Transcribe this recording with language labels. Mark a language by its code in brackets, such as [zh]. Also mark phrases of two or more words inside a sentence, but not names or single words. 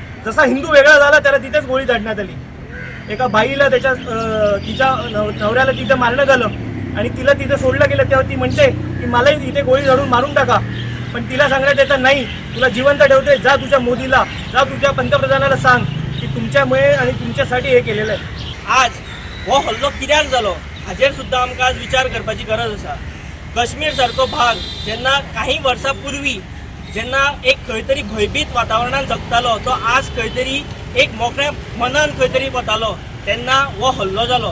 [mr] जसा हिंदू वेगळा झाला त्याला तिथेच गोळी झाडण्यात आली. एका बाईला तिच्या नवऱ्याला तिथं मारण्यात आलं आणि तिला तिथे सोडलं गेलं. तेव्हा ती म्हणते की मलाही तिथे गोळी झाडून मारून टाका. पण तिला सांगण्यात येतं नाही, तुला जिवंत ठेवते, जा तुझ्या मोदीला, जा तुझ्या पंतप्रधानाला सांग की तुमच्यामुळे आणि तुमच्यासाठी हे केलेलं आहे. [kok] आज हो हल्लो कित्याक जालो हाजेर सुद्दां आमकां आज विचार करपाची गरज आसा. काश्मीर सारको भाग जेन्ना काही वर्सां पूर्वी जेन्ना एक खंय तरी भयभीत वातावरणात जगतालो तो आज खंय तरी एक मोकळ्या मनान खंय तरी वतालो तेन्ना हो हल्लो जालो.